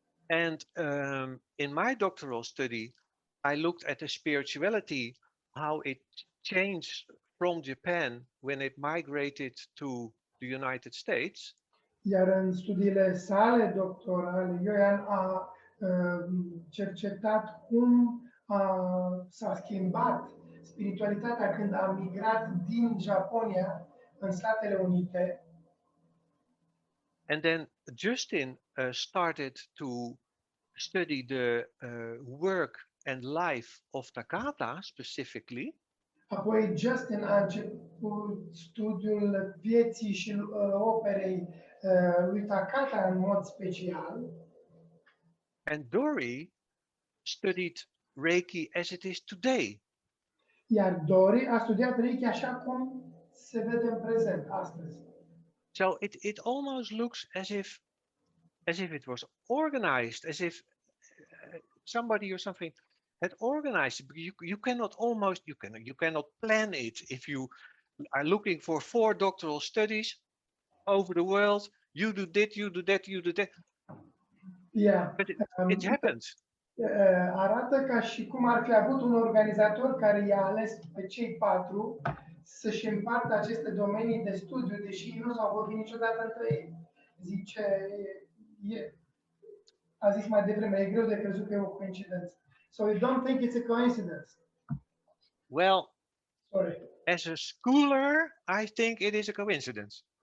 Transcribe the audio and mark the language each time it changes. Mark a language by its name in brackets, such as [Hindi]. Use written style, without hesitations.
[English] And in my doctoral study, I looked at the spirituality, how it changed from Japan when it migrated to the United States. [Romanian] Iar în studiile sale doctorale, Jojan a cercetat cum s-a schimbat spiritualitatea când a migrat din Japonia în Statele Unite. [English] And then Justin started to study the work and life of Takata specifically. [Romanian] Apoi Justin a început studiul vieții și operei lui Takata în mod special. [English] And Dori studied Reiki as it is today. [Romanian] Iar Dori a studiat Reiki așa cum se vede în prezent, astăzi. [English] So it almost looks as if it was organized, as if somebody or something had organized it. You cannot plan it. If you are looking for 4 doctoral studies over the world, you do that, you do that, you do that. Yeah. But it happens. [Romanian] Arată ca și cum ar fi avut un organizator care i-a ales pe cei 4 să-și împartă aceste domenii de studiu, deși ei nu s-au vorbit niciodată între ei. Zice, a zis mai devreme, e greu de crezut că e o coincidență. [English] So you don't think it's a coincidence? Well, sorry. As a schooler, I think it is a coincidence.